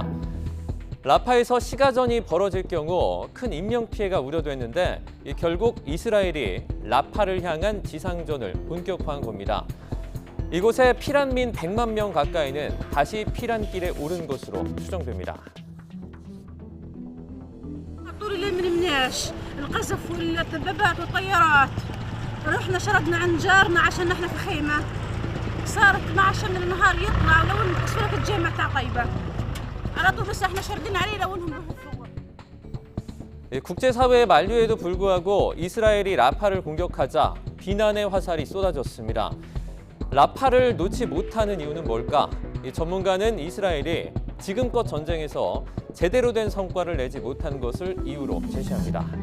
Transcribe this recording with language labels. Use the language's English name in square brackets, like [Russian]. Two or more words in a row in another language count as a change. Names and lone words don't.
[Korean] 라파에서 시가전이 벌어질 경우 큰 인명피해가 우려됐는데 결국 이스라엘이 라파를 향한 지상전을 본격화한 겁니다. 이곳에 피난민 100만 명 가까이는 다시 피난길에 오른 것으로 추정됩니다. [Arabic] اللي ما نمناش القذف والدبابات والطيارات رحنا شردنا عند جارنا عشان نحن في خيمه صار 12 من النهار يطلع ولو ان صوره الجامع تاع طيبه على طول بس احنا شردين عليه لو انهم [Korean] 국제사회의 만류에도 불구하고 이스라엘이 라파를 공격하자 비난의 화살이 쏟아졌습니다. 라파를 놓지 못하는 이유는 뭘까? 전문가는 이스라엘이 지금껏 전쟁에서 제대로 된 성과를 내지 못한 것을 이유로 제시합니다.